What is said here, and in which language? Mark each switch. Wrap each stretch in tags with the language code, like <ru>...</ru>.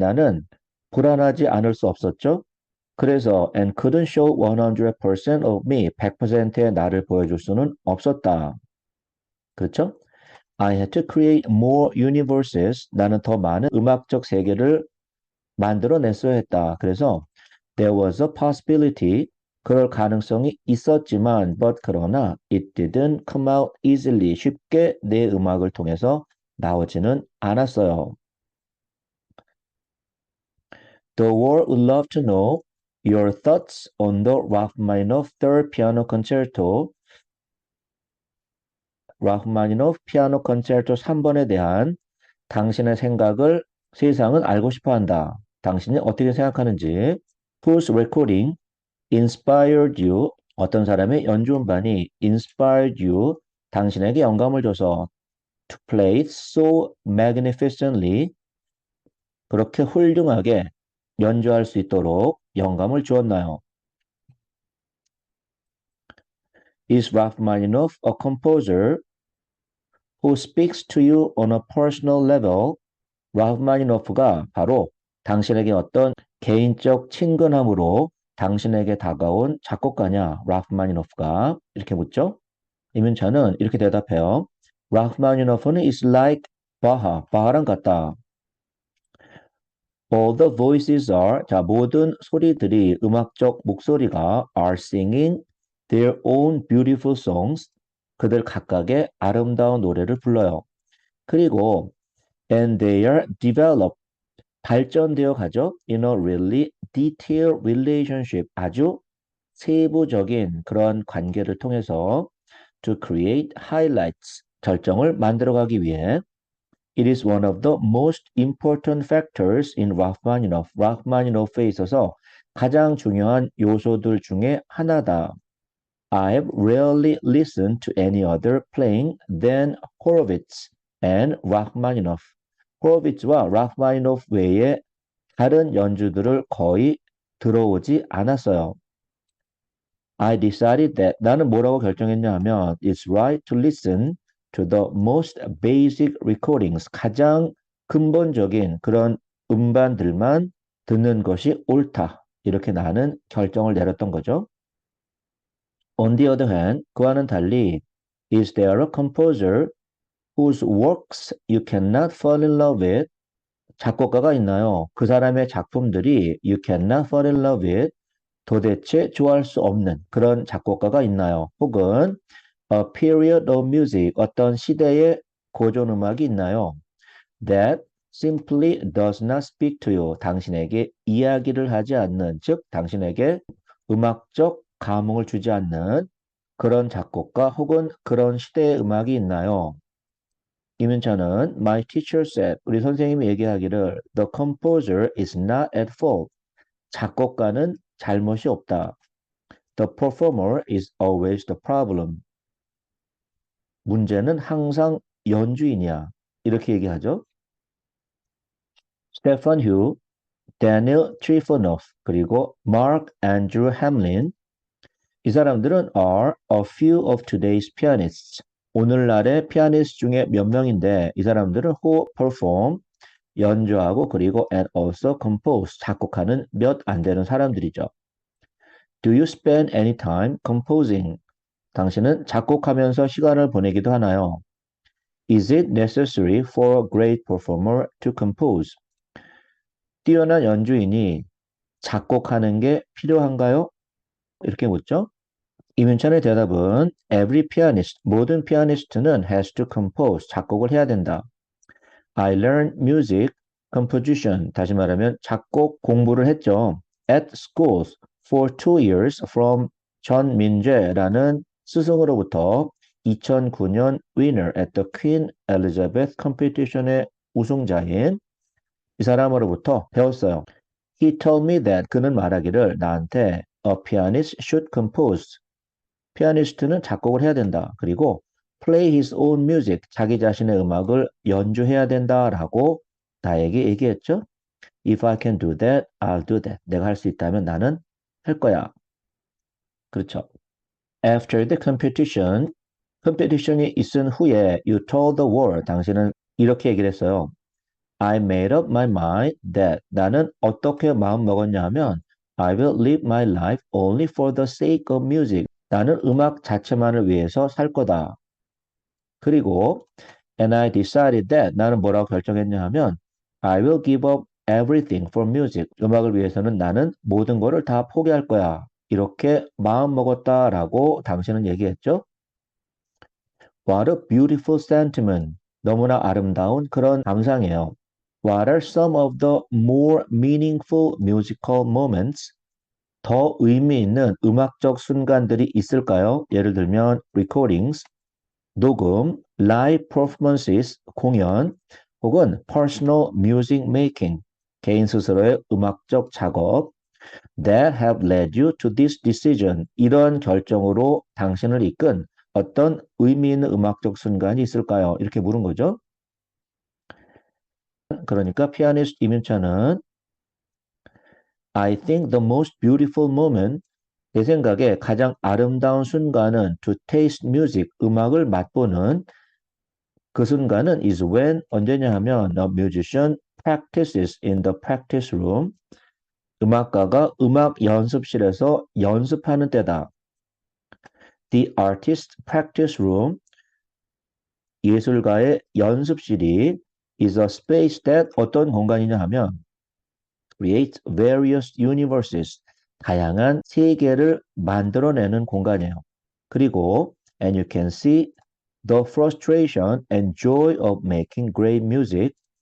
<ko>나는 불안하지 않을 수 없었죠. 그래서</ko> <en>and couldn't show 100% of me.</en> <ko>100%의 나를 보여줄 수는 없었다. 그렇죠?</ko> <en>I had to create more universes.</en> <ko>나는 더 많은 음악적 세계를 만들어냈어야 했다. 그래서</ko> <en>there was a possibility.</en> <ko>그럴 가능성이 있었지만</ko> <en>but</en> <ko>그러나</ko> <en>it didn't come out easily.</en> <ko>쉽게 내 음악을 통해서 나오지는 않았어요.</ko> <en>The world would love to know your thoughts on the Rachmaninoff Third Piano Concerto.</en> <ko>라흐마니노프 피아노 컨체르토 3번에 대한 당신의 생각을 세상은 알고 싶어 한다. 당신이 어떻게 생각하는지.</ko> <en>Whose recording inspired you?</en> <ko>어떤 사람의 연주 음반이</ko> <en>inspired you?</en> <ko>당신에게 영감을 줘서</ko> <en>to play it so magnificently</en> <ko>그렇게 훌륭하게 연주할 수 있도록 영감을 주었나요?</ko> <en>Is Rachmaninoff a composer who speaks to you on a personal level?</en> <ko>라흐마니노프가 바로 당신에게 어떤 개인적 친근함으로 당신에게 다가온 작곡가냐? 라흐마니노프가 이렇게 묻죠. 이문찬은 이렇게 대답해요. 라흐마니노프는</ko> <en>is like</en> <ko>바하, 바하랑 같다.</ko> <en>All the voices are,</en> <ko>자, 모든 소리들이, 음악적 목소리가</ko> <en>are singing their own beautiful songs.</en> <ko>그들 각각의 아름다운 노래를 불러요. 그리고</ko> <en>and they are developed</en> <ko>발전되어 가죠.</ko> <en>in a really detailed relationship</en> <ko>아주 세부적인 그런 관계를 통해서</ko> <en>to create highlights</en> <ko>결정을 만들어가기 위해</ko> <en>It is one of the most important factors in Rachmaninoff.</en> <ko>라흐마니노프에 있어서 가장 중요한 요소들 중에 하나다.</ko> <en>I've rarely listened to any other playing than Horowitz and Rachmaninoff.</en> <ko>호로비츠와 라흐마니노프 외에 다른 연주들을 거의 들어오지 않았어요.</ko> <en>I decided that</en> <ko>나는 뭐라고 결정했냐 하면</ko> <en>it's right to listen to the most basic recordings</en> <ko>가장 근본적인 그런 음반들만 듣는 것이 옳다. 이렇게 나는 결정을 내렸던 거죠.</ko> <en>On the other hand,</en> <ko>그와는 달리</ko> <en>is there a composer whose works you cannot fall in love with?</en> <ko>작곡가가 있나요? 그 사람의 작품들이</ko> <en>you cannot fall in love with</en> <ko>도대체 좋아할 수 없는 그런 작곡가가 있나요? 혹은</ko> <en>a period of music</en> <ko>어떤 시대의 고전 음악이 있나요?</ko> <en>That simply does not speak to you.</en> <ko>당신에게 이야기를 하지 않는 즉 당신에게 음악적 감흥을 주지 않는 그런 작곡가 혹은 그런 시대의 음악이 있나요?</ko> <en>이문찬은 My teacher said</en> <ko>우리 선생님이 얘기하기를</ko> <en>The composer is not at fault.</en> <ko>작곡가는 잘못이 없다.</ko> <en>The performer is always the problem.</en> <ko>문제는 항상 연주인이야. 이렇게 얘기하죠. 스테판 휴, 다니엘 트리포노프, 그리고 마크 앤드루 햄린 이 사람들은</ko> <en>are a few of today's pianists.</en> <ko>오늘날의 피아니스트 중에 몇 명인데 이 사람들은</ko> <en>who perform</en> <ko>연주하고 그리고</ko> <en>and also compose</en> <ko>작곡하는 몇 안 되는 사람들이죠.</ko> <en>Do you spend any time composing?</en> <ko>당신은 작곡하면서 시간을 보내기도 하나요?</ko> <en>Is it necessary for a great performer to compose?</en> <ko>뛰어난 연주인이 작곡하는 게 필요한가요? 이렇게 묻죠. 이문찬의 대답은</ko> <en>Every pianist,</en> <ko>모든 피아니스트는</ko> <en>has to compose,</en> <ko>작곡을 해야 된다.</ko> <en>I learned music composition,</en> <ko>다시 말하면 작곡 공부를 했죠.</ko> <en>At schools for 2 years from</en> <ko>전민재라는 스승으로부터</ko> <en>2009년 winner at the Queen Elizabeth competition의</en> <ko>우승자인 이 사람으로부터 배웠어요.</ko> <en>He told me that</en> <ko>그는 말하기를 나한테</ko> <en>a pianist should compose.</en> <ko>피아니스트는 작곡을 해야 된다. 그리고</ko> <en>play his own music.</en> <ko>자기 자신의 음악을 연주해야 된다라고 나에게 얘기했죠.</ko> <en>If I can do that, I'll do that.</en> <ko>내가 할 수 있다면 나는 할 거야. 그렇죠.</ko> <en>After the competition,</en> <ko>컴피티션이 있은 후에</ko> <en>you told the world.</en> <ko>당신은 이렇게 얘기를 했어요.</ko> <en>I made up my mind that</en> <ko>나는 어떻게 마음 먹었냐 하면</ko> <en>I will live my life only for the sake of music.</en> <ko>나는 음악 자체만을 위해서 살 거다. 그리고</ko> <en>and I decided that</en> <ko>나는 뭐라고 결정했냐 하면</ko> <en>I will give up everything for music.</en> <ko>음악을 위해서는 나는 모든 거를 다 포기할 거야. 이렇게 마음 먹었다라고 당신은 얘기했죠.</ko> <en>What a beautiful sentiment.</en> <ko>너무나 아름다운 그런 감상이에요.</ko> <en>What are some of the more meaningful musical moments?</en> <ko>더 의미 있는 음악적 순간들이 있을까요? 예를 들면</ko> <en>recordings,</en> <ko>녹음,</ko> <en>live performances,</en> <ko>공연, 혹은</ko> <en>personal music making,</en> <ko>개인 스스로의 음악적 작업</ko> <en>that have led you to this decision.</en> <ko>이런 결정으로 당신을 이끈 어떤 의미 있는 음악적 순간이 있을까요? 이렇게 물은 거죠. 그러니까 피아니스트 이민찬은</ko> <en>I think the most beautiful moment</en> <ko>내 생각에 가장 아름다운 순간은</ko> <en>to taste music,</en> <ko>음악을 맛보는 그 순간은</ko> <en>is when</en> <ko>언제냐 하면</ko> <en>a musician practices in the practice room.</en> <ko>음악가가 음악 연습실에서 연습하는 때다.</ko> <en>The artist practice room,</en> <ko>예술가의 연습실이</ko> <en>is a space that</en> <ko>어떤 공간이냐 하면</ko> <en>creates various universes,</en> <ko>다양한 세계를 만들어내는 공간이에요. 그리고</ko> <en>and you can see the frustration and joy of making great music.</en>